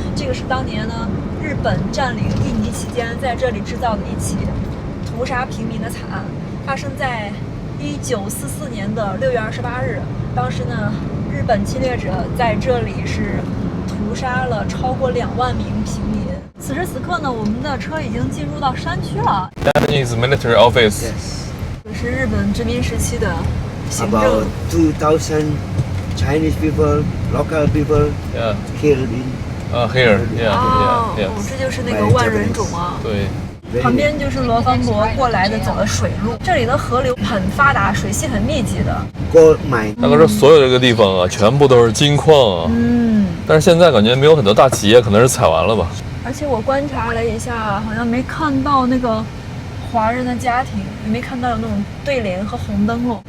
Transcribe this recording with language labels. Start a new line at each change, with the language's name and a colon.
Chinese: 這個是當年呢日本佔領印尼期間在這裡製造的一起屠殺平民的慘案，發生在1944年的6月28日。當時呢日本侵略者在這裡是屠殺了超過2萬名平民。此時此刻呢，我們的車已經進入到山區了。
English: Japanese military office。
Chinese: 這是日本殖民時期的行政。
English: About 2,000 Chinese people, local people killed in. Here, yeah.
Chinese: 這就是那個萬人冢啊。對。旁邊就是羅芳伯過來的走的水路，這裡的河流很發達，水系很密集的。
English: Gold mine。
Chinese: 大哥說所有這個地方啊，全部都是金礦啊。但是現在感覺沒有很多大企業，可能是採完了吧。而且我觀察了一下，好像沒看到那個華人的家庭，也沒看到有那種對聯和紅燈籠。